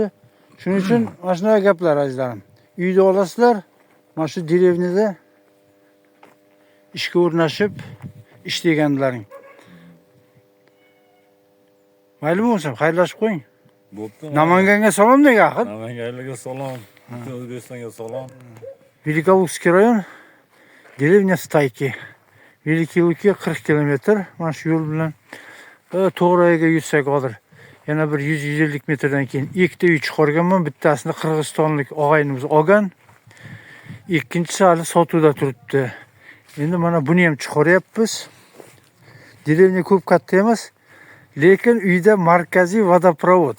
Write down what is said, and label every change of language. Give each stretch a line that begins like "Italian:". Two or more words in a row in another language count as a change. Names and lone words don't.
Uzbek: Shuning uchun mana shunaqa gaplar azizlarim. Uyda olasizlar, mana shu derevnida ishga o'rnashib ishlaganlaring. Mayli bo'lsa, xayrlashib qo'ying. Bo'pti. Namanganga salom deng axir. Namanganlarga salom. Butun O'zbekistonga salom.
Russian: Великолукский район, деревня Стайки. Великий Луки 40 kilometr.
Uzbek: Mana shu yo'l bilan To'g'rayaga yursak hozir. Yana bir 100-150 metrdan keyin ikkita uy chiqarganman. Bittasini qirg'izistonlik og'aynimiz olgan. Ikkinchisi hali sotuvda turibdi. Endi mana buni ham chiqaryapmiz. Derevnya ko'p katta emas, lekin uyda markaziy vodoprovod.